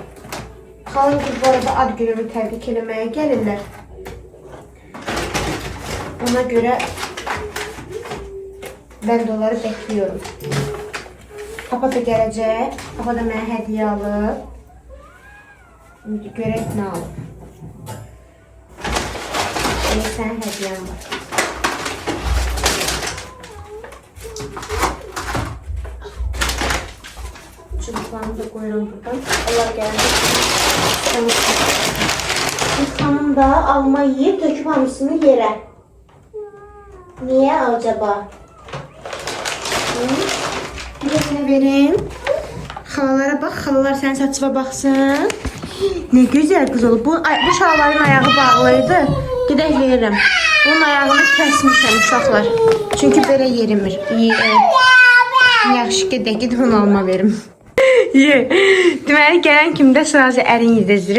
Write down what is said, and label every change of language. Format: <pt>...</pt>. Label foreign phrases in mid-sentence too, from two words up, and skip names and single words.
<az>Xalım qız bu arada ad günümü təbrik eləməyə gəlirlər. Ona görə mən də onları bekliyorum. Papa da gələcək. Papa da mənə hədiyyə alıb. Şimdi görək nə alıb.</az> <tr>Sen hediyen var. Çubuklarını da koyuyorum buradan. Allah geldi. Bir hanım da alma yiyip döküp hamısını yere. Niye acaba? Bir de yine vereyim.</tr> <az>Xalalara bax, xalalar sənin saçına baxsın. Ne gözəl qız olub.</az> <tr>Bu şalvarın ayağı bağlıydı.</tr> <az>Gedək verirəm. Bunun ayağını kəsmişəm uşaqlar. Çünki belə yerimir. Yaxşı gedək onu alma verim. Deməli gələn kimdə sırası ərin yedizdirir.</az>